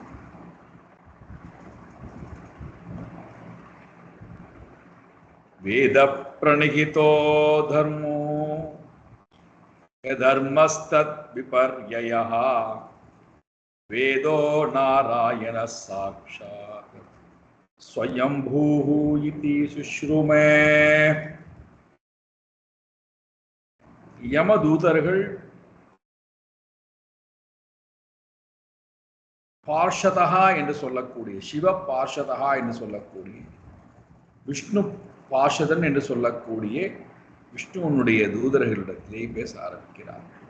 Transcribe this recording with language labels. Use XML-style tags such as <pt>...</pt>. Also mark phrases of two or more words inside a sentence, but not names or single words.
<sa>वेद प्रणिहितो धर्मो धर्मस्तद्विपर्ययः वेदो नारायणः साक्षात् स्वयंभूः इति சுஷ்ருமே.</sa> <ta>யமதூதர்கள் பார்ஷதா என்று சொல்லக்கூடிய சிவ பார்ஷதா என்று சொல்லக்கூடிய விஷ்ணு பார்ஷதன் என்று சொல்லக்கூடிய விஷ்ணுவனுடைய தூதர்களிடத்திலே பேச ஆரம்பிக்கிறார்.</ta>